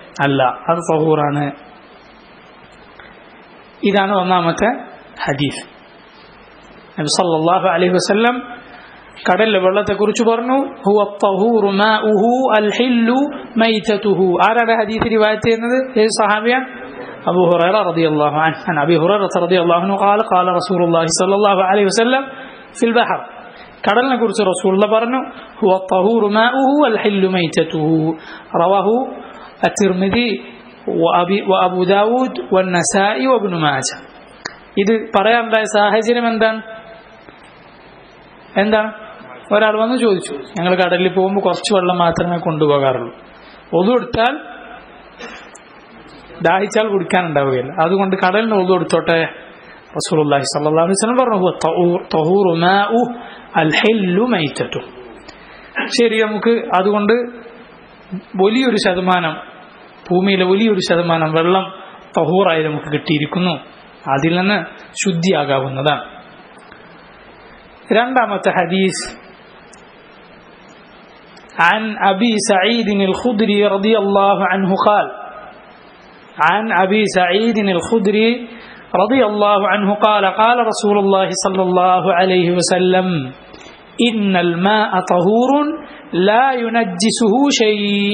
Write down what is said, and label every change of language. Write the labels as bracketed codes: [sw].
[ml] അല്ല, അത് തഹൂറാണ്. ഇതാണ് ഒന്നാമത്തെ ഹദീസ്. നബി സല്ലല്ലാഹു അലൈഹി വസല്ലം കടലിലെ വെള്ളത്തെക്കുറിച്ച് പറഞ്ഞു, ഹുവ തഹൂറു മാഉഹു അൽ ഹില്ലു മൈതതുഹു. ആരാണ് ഹദീസ് റിവായത്ത് ചെയ്യുന്നത്? ഏത് സഹാബിയാണ്? [ar] أبو هريرة رضي الله عنه. عن أبي هريرة رضي الله عنه قال قال رسول الله صلى الله عليه وسلم في البحر. [ml] കടലിനെ കുറിച്ച് റസൂലുള്ളാഹി പറഞ്ഞു, [ar] هو الطهور ماؤه والحل ميتته. رواه الترمذي وأبو داود والنسائي وابن ماجه. [ml] ഇത് പറയാനുണ്ടായ സാഹചര്യം എന്താണ്? ഒരാൾ വന്ന് ചോദിച്ചു, ഞങ്ങൾ കടലിൽ പോകുമ്പോൾ കുറച്ച് വെള്ളം മാത്രമേ കൊണ്ടുപോകാറുള്ളൂ, ഒതു എടുത്താൽ ദാഹിച്ചാൽ കുടിക്കാനുണ്ടാവുകയില്ല, അതുകൊണ്ട് കടലിന് ഒതു എടുത്തോട്ടെ. റസൂലുള്ളാഹി സ്വല്ലല്ലാഹു അലൈഹി വസല്ലം പറഞ്ഞു, തഹൂറു മാഉ അൽ ഹില്ലു മൈതതു. ശരി, നമുക്ക് അതുകൊണ്ട് വലിയൊരു ശതമാനം, ഭൂമിയിലെ വലിയൊരു ശതമാനം വെള്ളം തഹൂറായി നമുക്ക് കിട്ടിയിരിക്കുന്നു, അതിൽ നിന്ന് ശുദ്ധിയാകാവുന്നതാണ്. രണ്ടാമത്തെ ഹദീസ്, [ar] عن أبي سعيد الخدري رضي الله عنه قال عن أبي سعيد الخدري رضي الله عنه قال قال رسول الله صلى الله عليه وسلم إن الماء طهور لا ينجسه شيء.